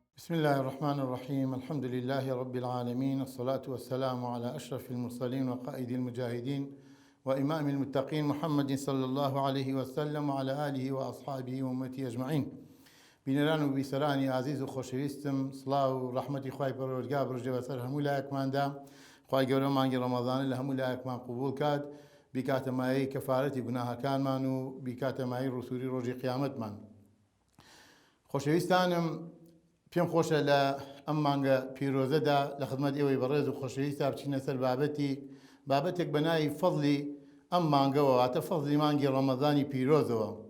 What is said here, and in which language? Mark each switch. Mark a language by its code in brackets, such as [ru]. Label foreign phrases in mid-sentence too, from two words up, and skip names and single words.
[ar] بسم الله الرحمن الرحيم. الحمد لله رب العالمين، الصلاة والسلام على أشرف المرسلين وقائد المجاهدين وإمام المتقين محمد صلى الله عليه وسلم وعلى آله وأصحابه وأمته أجمعين. [ckb] بینەران و بیسەرانی عزیز و خۆشەویستم، سڵاو و ڕەحمەتی خوای پەروەردگار بڕژێ بەسەر هەموو لایەکماندا. خوای گەورە مانگی ڕەمەضانە لە هەموو لایەکمان قبوڵ کات، بیکاتە مایەی کەفارەتی گوناهەکانمان و بیکاتە مایەی ڕوسوری ڕۆژی قیامەتمان. خۆشەویستانم، پێم خۆشە لە ئەم مانگە پیرۆزەدا لە خزمەت ئێوەی بەڕێز و خۆشەویستا بچینە سەر بابەتێک بە ناوی فەضلی ئەم مانگەوە، واتە فەضلی مانگی ڕەمەضانی پیرۆزەوە.